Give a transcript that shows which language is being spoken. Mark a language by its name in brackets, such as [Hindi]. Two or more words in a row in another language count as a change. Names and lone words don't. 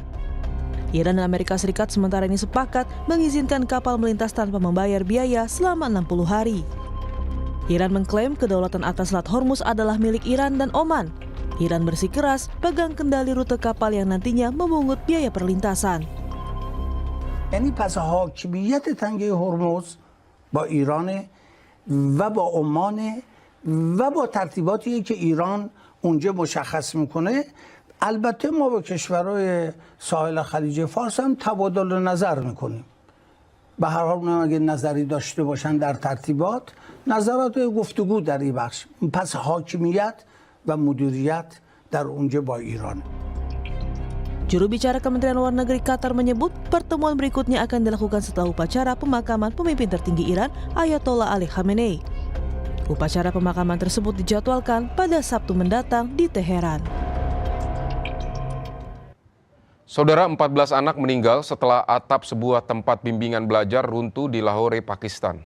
[Indonesian] Iran dan Amerika Serikat sementara ini sepakat mengizinkan kapal melintas tanpa membayar biaya selama 60 hari. Iran mengklaim kedaulatan atas Selat Hormuz adalah milik Iran dan Oman. Iran bersikeras pegang kendali rute kapal yang nantinya memungut biaya perlintasan. [Persian] یعنی پس حاکمیت تنگه هرمز با ایران و با عمان و با ترتیباتی که ایران اونجا مشخص میکنه البته ما با کشورهای ساحل خلیج فارس هم تبادل نظر میکنیم به هر حال اگه نظری داشته باشن در ترتیبات نظرات گفتگو در این بخش پس حاکمیت و مدیریت در اونجا با ایران. [Indonesian] Juru bicara Kementerian Luar Negeri Qatar menyebut pertemuan berikutnya akan dilakukan setelah upacara pemakaman pemimpin tertinggi Iran, Ayatollah Ali Khamenei. Upacara pemakaman tersebut dijadwalkan pada Sabtu mendatang di Teheran. Saudara, 14 anak meninggal setelah atap sebuah tempat bimbingan belajar runtuh di Lahore, Pakistan.